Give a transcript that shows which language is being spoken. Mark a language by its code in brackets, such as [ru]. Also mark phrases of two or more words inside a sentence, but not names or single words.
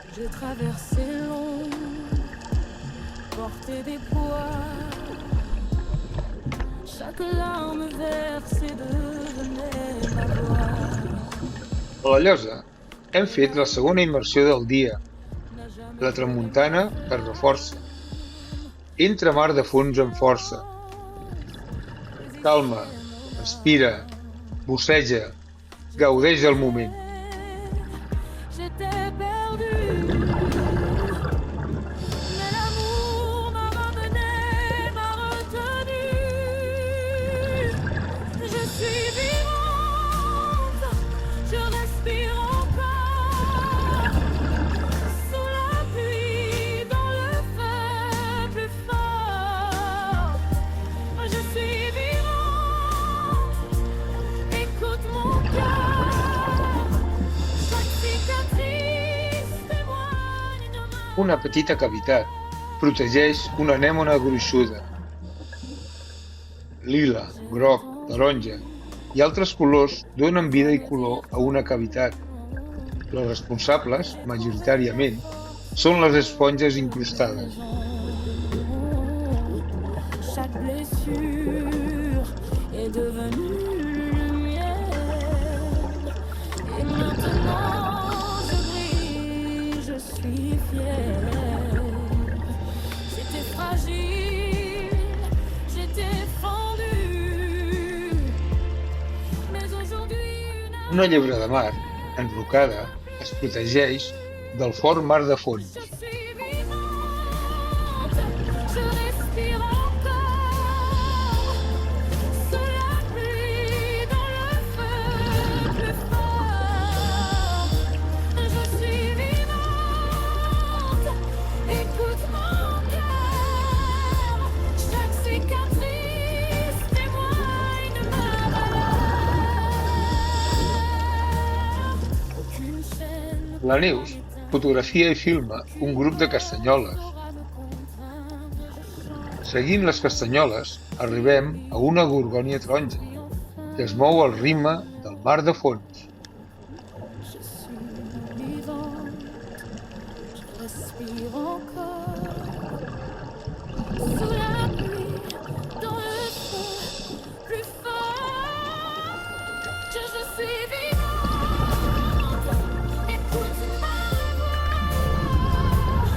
[fr] traverser l'ombre, porter des poids. Chaque larme versée devenait ma voix. [ca] A la Llosa hem fet la segona immersió del dia. La tramuntana es reforça. Entra mar de fons amb força. Calma, respira, busseja, gaudeix del moment. [fr] J'étais perdue, mais l'amour m'a ramené, m'a retenu. Je suis vivante, je respire encore. Sous la pluie, dans le feu plus fort. Je suis vivante, écoute mon cœur. Chaque cicatrice témoigne de ma... [ca] Una petita cavitat protegeix una anèmona gruixuda. Lila, groc, taronja i altres colors donen vida i color a una cavitat. Les responsables, majoritàriament, són les esponges incrustades. [fr] Chaque blessure est devenue lumière. Et maintenant je brille, je suis fière. J'étais fragile, j'étais fendue. Mais aujourd'hui [ca] Una llebre de mar, enrocada, es protegeix del fort mar de fons. [fr] je suis vivante, je respire encore. Sous la pluie, dans le feu plus fort. Je suis vivante, écoute mon cœur. Chaque cicatrice témoigne de ma valeur. Aucune chaîne [ca] La Neus fotografia i filma un grup de castanyoles. Seguint les castanyoles, arribem a una gorgònia taronja, que es mou al ritme del mar de fons. [fr] Je suis vivante, je respire encore. Sous la pluie, dans le feu plus fort. Je suis vivante, écoute ma voix.